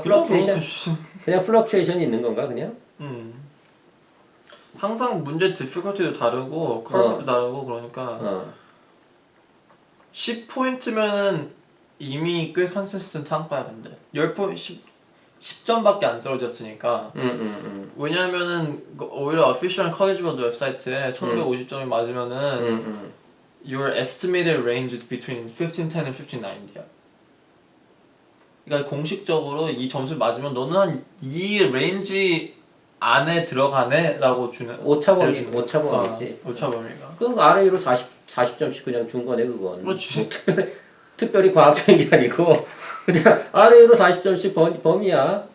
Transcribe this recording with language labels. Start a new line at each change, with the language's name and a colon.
Korean: 그냥 플럭추에이션이 있는 건가 그냥? 항상 문제 디피컬티도 다르고 커브도 다르고 그러니까 10포인트면은 이미 꽤 컨시스턴트한 거야. 근데 10점밖에 안 떨어졌으니까. 왜냐면은 오히려 official college보드 웹사이트에 1550점이 맞으면은
English: your estimated range is between 1510 and 1590
Korean: 야. 그러니까 공식적으로 이 점수를 맞으면 너는 한 이 레인지 안에 들어가네라고 주는. 오차범위지. 오차범위가. 그 아래 위로 40점씩 그냥 준 거네 그건. 그렇지. 특별히 과학적인 게 아니고 그냥 아래 위로 40점씩 범위야.